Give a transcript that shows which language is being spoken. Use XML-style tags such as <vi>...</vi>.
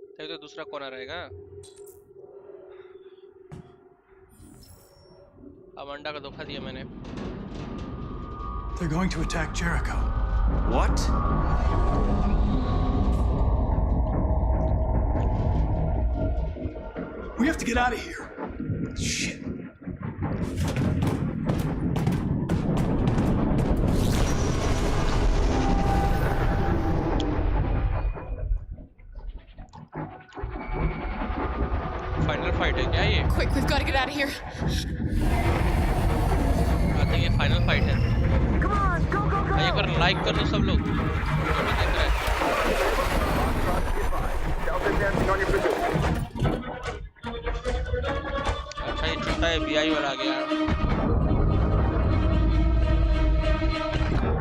<hi>तो दूसरा कौन आ रहेगा? अमांडा का धोखा दिया मैंने.</hi> <en>They're going to attack Jericho. What? We have to get out of here. Shit.</en> <hi>Final fight है क्या ये?</hi> <en>Quick, we've got to get out of here. I think</en> <hi>ये फाइनल फाइट है. एक बार लाइक कर लो सब लोग जो भी देख रहे हैं. अच्छा ये छोटा FBI वाला आ गया.</hi>